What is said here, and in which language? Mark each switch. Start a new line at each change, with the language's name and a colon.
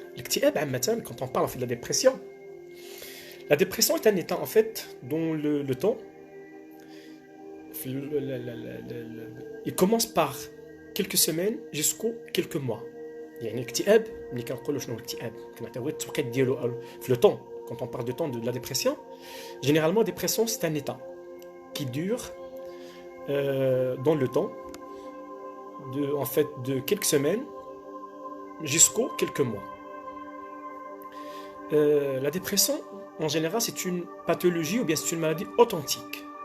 Arabic: الاكتئاب عامه
French: quand on parle en fait de la dépression, la dépression est un état en fait dont le temps il commence par quelques semaines jusqu'aux quelques mois.
Arabic: يعني الاكتئاب ملي كنقولوا شنو هو الاكتئاب كنعطيو غير التوقيت ديالو في le temps.
French: Quand on parle de temps de la dépression, généralement dépression c'est un état qui dure dans le temps en fait de quelques semaines jusqu'aux quelques mois. La dépression en général c'est une pathologie ou bien c'est une maladie authentique.